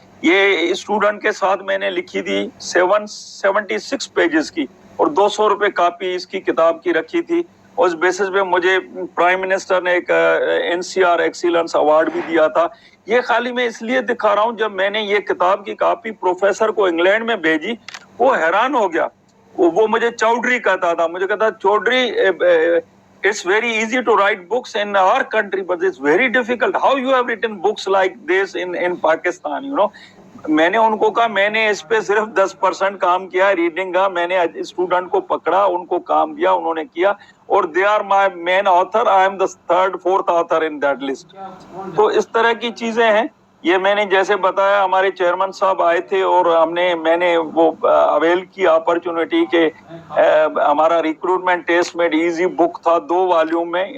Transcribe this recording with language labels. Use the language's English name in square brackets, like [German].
[Hindi] ये स्टूडेंट के साथ मैंने लिखी थी 776 पेजेस की, और 200 रुपए कॉपी इसकी किताब की रखी थी. उस बेसिस पे मुझे प्राइम मिनिस्टर ने एक NCR एक्सीलेंस अवार्ड भी दिया था. ये खाली मैं इसलिए दिखा रहा हूँ, जब मैंने ये किताब की कॉपी प्रोफेसर को इंग्लैंड में भेजी, वो हैरान हो गया. वो मुझे चौधरी कहता था, मुझे कहता Chaudhary [English] it's very easy to write books in our country but it's very difficult, how you have written books like this in Pakistan, you know. [Hindi] मैंने उनको कहा मैंने इस पे सिर्फ 10% काम किया रीडिंग का. मैंने स्टूडेंट को पकड़ा, उनको काम दिया, उन्होंने किया, और [English] They are my main author, I am the 3rd 4th author in that list. [Hindi] तो इस तरह की चीजें हैं. ये मैंने जैसे बताया, हमारे चेयरमैन साहब आए थे और मैंने वो अवेल की अपॉर्चुनिटी के हमारा रिक्रूटमेंट टेस्ट में इजी बुक था 2 वॉल्यूम में.